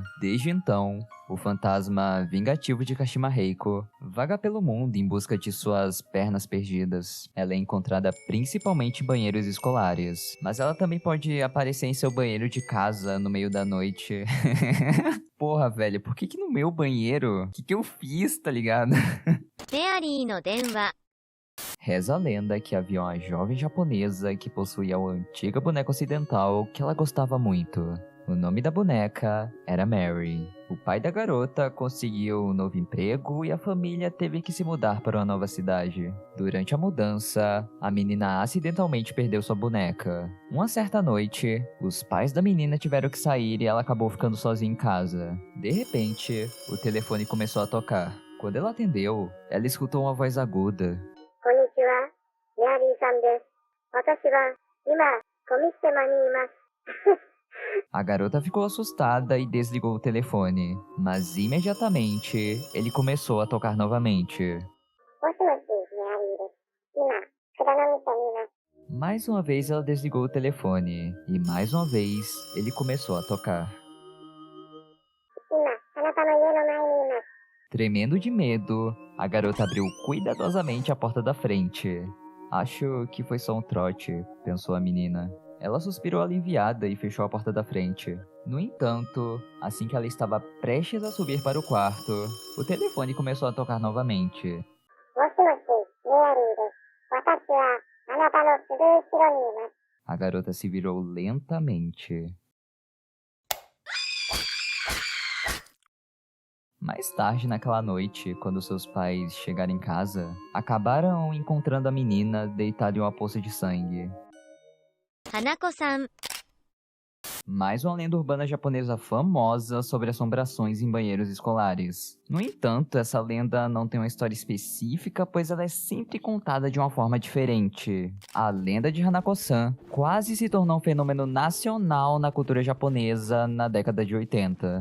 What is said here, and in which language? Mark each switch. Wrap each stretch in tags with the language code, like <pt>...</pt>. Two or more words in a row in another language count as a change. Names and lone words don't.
<pt>Desde então, o fantasma vingativo de Kashima Reiko vaga pelo mundo em busca de suas pernas perdidas. Ela é encontrada principalmente em banheiros escolares, mas ela também pode aparecer em seu banheiro de casa no meio da noite. Porra, velho, por que no meu banheiro? O que eu fiz, tá ligado?</pt> <ja>フェアリーの電話</ja> <pt>Reza a lenda que havia uma jovem japonesa que possuía uma antiga boneca ocidental que ela gostava muito. O nome da boneca era Mary. O pai da garota conseguiu um novo emprego e a família teve que se mudar para uma nova cidade. Durante a mudança, a menina acidentalmente perdeu sua boneca. Uma certa noite, os pais da menina tiveram que sair e ela acabou ficando sozinha em casa. De repente, o telefone começou a tocar. Quando ela atendeu, ela escutou uma voz aguda.</pt> <ja>こんにちは、メアリーさんです。私は今、ゴミ捨て場にいます。</ja> <pt>A garota ficou assustada e desligou o telefone, mas imediatamente ele começou a tocar novamente.</pt> <ja>もしもし、メアリーです。今、蔵の店にいます。</ja> <pt>Mais uma vez ela desligou o telefone e mais uma vez ele começou a tocar.</pt> <ja>今、あなたの家の前にいます。</ja> <pt>Tremendo de medo, a garota abriu cuidadosamente a porta da frente. Acho que foi só um trote, pensou a menina. Ela suspirou aliviada e fechou a porta da frente. No entanto, assim que ela estava prestes a subir para o quarto, o telefone começou a tocar novamente.</pt> <ja>もしもし、メアリーです。私はあなたのすぐ後ろにいます。</ja> <pt>A garota se virou lentamente. Mais tarde naquela noite, quando seus pais chegaram em casa, acabaram encontrando a menina deitada em uma poça de sangue.</pt> <ja>花子さん</ja> <pt>Mais uma lenda urbana japonesa famosa sobre assombrações em banheiros escolares. No entanto, essa lenda não tem uma história específica, pois ela é sempre contada de uma forma diferente. A lenda de Hanako-san quase se tornou um fenômeno nacional na cultura japonesa na década de 80.</pt>